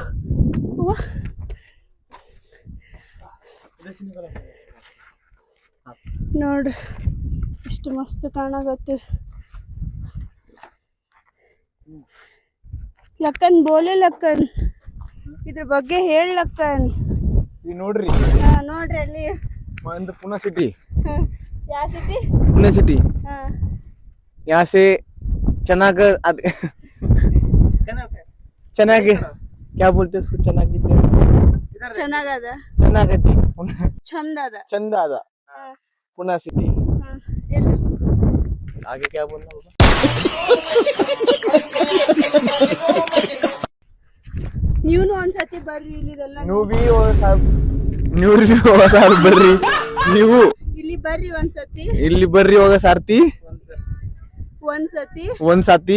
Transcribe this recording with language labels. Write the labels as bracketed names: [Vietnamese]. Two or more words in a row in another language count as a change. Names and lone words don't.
[Kannada] ನೋಡ್ರಿ ಎಷ್ಟು ಮಸ್ತ್ ಕಾಣಾಕತ್ತದ. ಲಕ್ಕನ್ ಬೋಲೆ ಲಕ್ಕನ್, ಇದ್ರ ಬಗ್ಗೆ ಹೇಳ ಲಕ್ಕನ್. ನೋಡ್ರಿ ನೋಡ್ರಿ ಅಲ್ಲಿ ಒಂದು ಪುಣೆ सिटी. ಯಾವ ಸಿಟಿ? [Hindi] पुणे सिटी. हाँ यहाँ से चनाग चनाग क्या बोलते हैं उसको? [Kannada] चनाग ಚೆನ್ನಾಗದ, चनागति ಚಂದ ಅದ, ಚಂದ ಅದ पुणे सिटी. ಎಲ್ಲಿ? [Hindi] आगे क्या बोलना होगा? [Kannada] ನೀವು ಒಂದ್ಸತಿ ಬರ್ರಿ ಇಲ್ಲಿದೆಲ್ಲ. ನೀವು भी ಬರ್ರಿ, ನೀವು ಇಲ್ಲಿ ಬರ್ರಿ ಒಂದ್ಸತಿ, ಇಲ್ಲಿ ಬರ್ರಿ ಹೋಗ ಸಾರ್ತಿ ಒಂದ್ಸತಿ